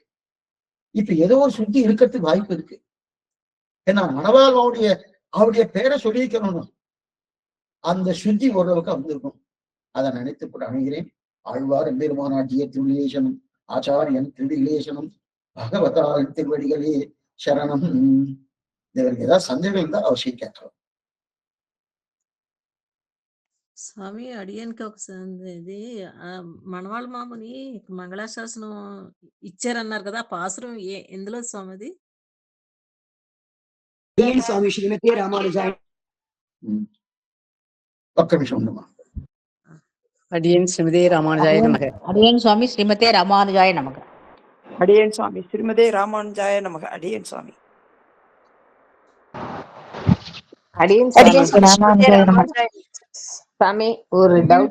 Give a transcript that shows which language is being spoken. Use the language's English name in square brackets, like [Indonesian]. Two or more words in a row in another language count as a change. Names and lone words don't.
[Tamil] இப்ப ஏதோ ஒரு சுத்தி இருக்கிறதுக்கு வாய்ப்பு இருக்கு. ஏன்னா மணவாள் அவருடைய பேரை சொல்லியிருக்கணும். அந்த சுத்தி ஓரளவுக்கு வந்திருக்கும். அதை நினைத்து கூட அணுகிறேன். ஆழ்வார் எம்பெருமானாட்டிய திருவிலேசனம், ஆச்சாரியன் திருவிலேசனம், பகவதால் திருவடிகளே சரணம். இதற்கு ஏதாவது சந்தேகம் இருந்தா அவசியம் கேட்கலாம். [Telugu] స్వామి అడిగానికి ఒక ఇది మనవాళ్ళ మామని మంగళాశాసనం ఇచ్చారన్నారు కదా, ఆ పాసురం ఎందులో స్వామి అది? [Sanskrit] स्वामी श्रीमति रामानुजाय. [Telugu] ఒక్క నిమిషం ఉండమ్మా. [Sanskrit] அடியேன் श्रीमते रामानुजाय नमः. அடியேன் சுவாமி श्रीमते रामानुजाय नमः. [Tamil] அடியேன் சுவாமி [Sanskrit] श्रीमते रामानुजाय नमः. [Tamil] அடியேன் சுவாமி. அடியேன் சாமி ஒரு டவுட்.